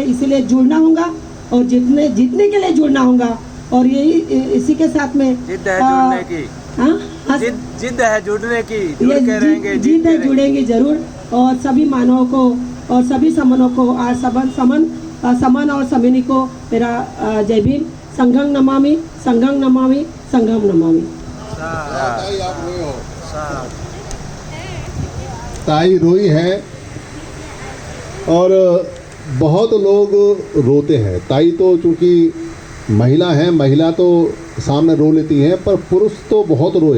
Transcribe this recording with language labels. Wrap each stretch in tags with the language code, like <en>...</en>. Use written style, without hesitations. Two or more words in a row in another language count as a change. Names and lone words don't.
<hi>इसीलिए जुड़ना होगा और जीतने के लिए जुड़ना होगा। और यही इसी के साथ में जिद है जुड़ने की, जिद है जुड़ने की, जुड़ के रहेंगे, जीत है, जुड़ेंगे जरूर। और सभी मानवों को और सभी समनों को समन और समिनी को मेरा जय भीम।</hi> <pi>संघं नमामि, संघं नमामि, संघं नमामि।</pi> <hi>ताई रोई है और बहुत लोग रोते हैं। ताई तो चूँकि महिला है, महिला तो सामने रो लेती हैं, पर पुरुष तो बहुत रोए।</hi>